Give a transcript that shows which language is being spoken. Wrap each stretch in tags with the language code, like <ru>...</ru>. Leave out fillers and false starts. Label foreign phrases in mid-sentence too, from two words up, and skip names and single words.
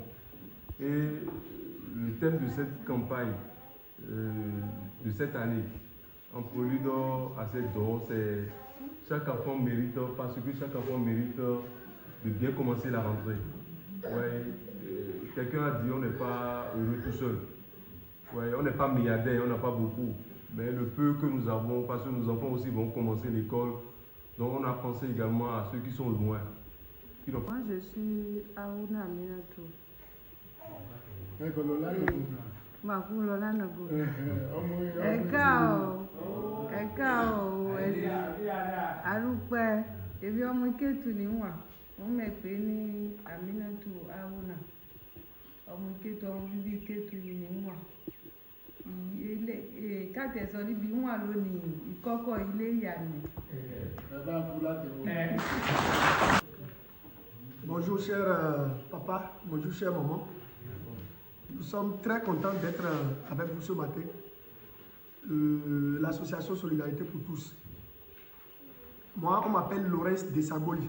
<fr>Et le thème de cette campagne, de cette année, en prélude à cette don, c'est chaque enfant mérite, parce que chaque enfant mérite de bien commencer la rentrée. Ouais, quelqu'un a dit on n'est pas heureux tout seul. Ouais, on n'est pas milliardaire, on n'a pas beaucoup. Mais le peu que nous avons, parce que nos enfants aussi vont commencer l'école, donc on a pensé également à ceux qui sont loin. Moi, je suis Aouna Minatou.</fr> <yo>Arúpẹ́ ebi ọmọ Kétu ni wà wọ́n mọ̀ pé ní Aminatu Aouna ọmọ Kétu ọmọ bíbí Kétu ni wà ilé káàtẹ̀sọ níbi wà lónìí ìkọ́kọ́ ilé ìyá mi.</yo> <fr>Bonjour cher papa, bonjour cher maman. Nous sommes très contents d'être avec vous ce matin. L'association Solidarité pour tous. Moi, on m'appelle Laurence Desagoli.</fr>